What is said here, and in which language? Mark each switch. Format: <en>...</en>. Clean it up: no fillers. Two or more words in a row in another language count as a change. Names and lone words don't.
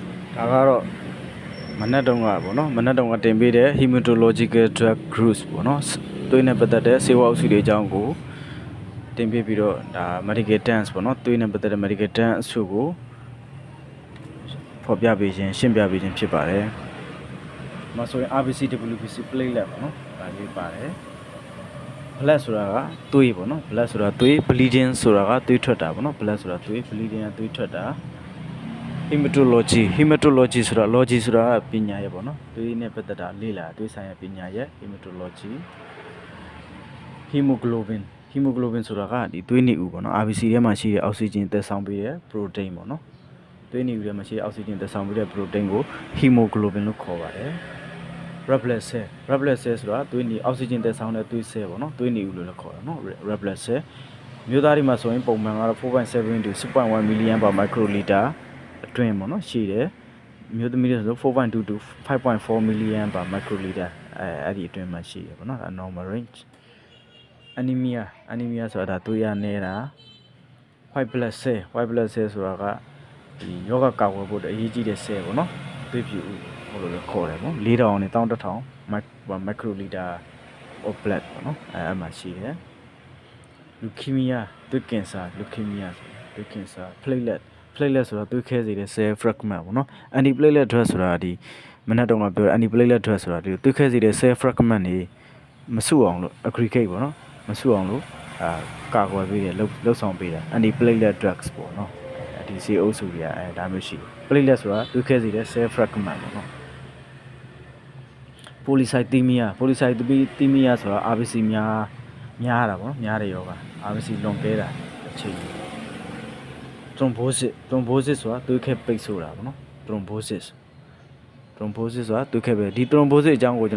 <my>ဒါကတော့မနက်တုန်းကပေါ့နော်မနက်တုန်းကတင်ပေးတဲ့</my> <en>hematological drug groups</en> <my>ပေါ့နော်သွေးနဲ့ပတ်သက်တဲ့ဆေးဝါးအုပ်စုတွေအကြောင်းကိုတင်ပေးပြီးတော့ဒါ</my> <en>medical terms</en> <my>ပေါ့နော်သွေးနဲ့ပတ်သက်တဲ့</my> <en>medical terms</en> <my>အစုကိုဖော်ပြပေးခြင်းရှင်းပြပေးခြင်းဖြစ်ပါတယ်။မဆိုရင်</my> <en>RBC WBC platelet</en> <my>ပေါ့နော်ဒါလေးပါတယ်။ blood ဆိုတာကသွေးပေါ့နော် blood ဆိုတာသွေး bleeding ဆိုတာကသွေးထွက်တာပေါ့နော် blood ဆိုတာသွေး bleeding ကသွေးထွက်တာ hematology ဆိုတာ logy ဆိုတာကပညာရဲ့ပေါ့နော်သွေးနဲ့ပတ်သက်တာလေ့လာသွေးဆိုင်ရာပညာရဲ့</my> <en>hematology hemoglobin</en> <my>ဆိုတာကဒီသွေးနေဦးပေါ့နော် RBC ထဲမှာရှိတဲ့အောက်ဆီဂျင်သက်ဆောင်ပေးတဲ့ protein ပေါ့နော်သွေးနေဦးထဲမှာရှိတဲ့အောက်ဆီဂျင်သက်ဆောင်ပေးတဲ့ protein ကို hemoglobin လို့ခေါ်ပါတယ်</my> <en>red blood cell</en> <my>ဆိုတာသွေးနေအောက်ဆီဂျင်သက်ဆောင်တဲ့သွေး cell ပေါ့နော်သွေးနေဦးလို့လည်းခေါ်တာနော်</my> <en>red blood cell</en> <my>မျိုးသားတွေမှာဆိုရင်ပုံမှန်ကတော့</my> <en>4.7 to 6.1 million per microliter</en> <my>အတွင်းပေါ့နော်ရှိတယ်မျိုးသမီးတွေဆို</my> <en>4.2 to 5.4 million per microliter</en> <my>အဲ့ဒီအတွင်းမှာရှိတယ်ပေါ့နော်</my> <en>normal range</en> <my>anemia ဆိုတာသွေးရနေတာ</my> <en>white blood cell</en> <my>ဆိုတာကဒီယောဂကာကွယ်ဖို့အရေးကြီးတဲ့ cell ပေါ့နော်သွေးဖြူဟိုလိုလည်းခေါ်တယ်ပေါ့4000 နဲ့11000</my> <en>microliter of blood</en> <my>ပေါ့နော်အဲ့မှာရှိတယ် leukemia သွေးကင်ဆာ leukemia သွေးကင်ဆာ platelet ဆိုတာသွေးခဲစေတဲ့</my> <en>cell fragment</en> <my>ပေါ့နော်</my> <en>antiplatelet drug</en> <my>ဆိုတာဒီမနေ့တုန်းကပြောတဲ့</my> <en>antiplatelet drug</en> <my>ဆိုတာဒီသွေးခဲစေတဲ့</my> <en>cell fragment</en> <my>တွေမစုအောင်လို့ aggregate ပေါ့နော်မစုအောင်လို့ကာကွယ်ပေးတယ်လှုပ်ဆောင်ပေးတာ</my> <en>antiplatelet drugs</en> <my>ပေါ့နော်ဒီဆေးအုပ်စုတွေကဒါမျိုးရှိ platelet ဆိုတာသွေးခဲစေတဲ့</my> <en>cell fragment</en> <my>ပေါ့နော် polycythemia ဆိုတာ RBC များတာပေါ့နော်များတဲ့ယောဂ RBC လွန်ကဲတာအချိန်thrombosis ဆိုတာသွေးခဲပိတ်ဆို့တာပေါ့နော် thrombosis ဆိုတာသွေးခဲပဲဒီ thrombosis အကြောင်းကို</my>